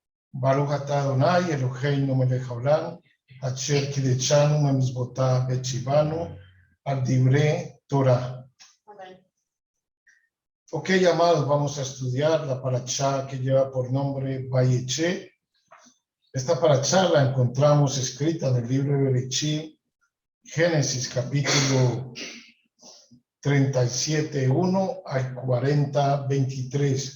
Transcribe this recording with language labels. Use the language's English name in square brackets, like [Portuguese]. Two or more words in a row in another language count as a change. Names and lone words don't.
[Hebrew] ברוך אתה אדוני אלוהינו מלך העולם, אשר קדשנו במצוותיו וצוונו על דברי תורה. [Spanish] Ok, amados, vamos a estudiar la parashá que lleva por nombre Vayeche. Esta parashá la encontramos escrita en el libro de Bereshit, Génesis capítulo 37:1 al 40:23.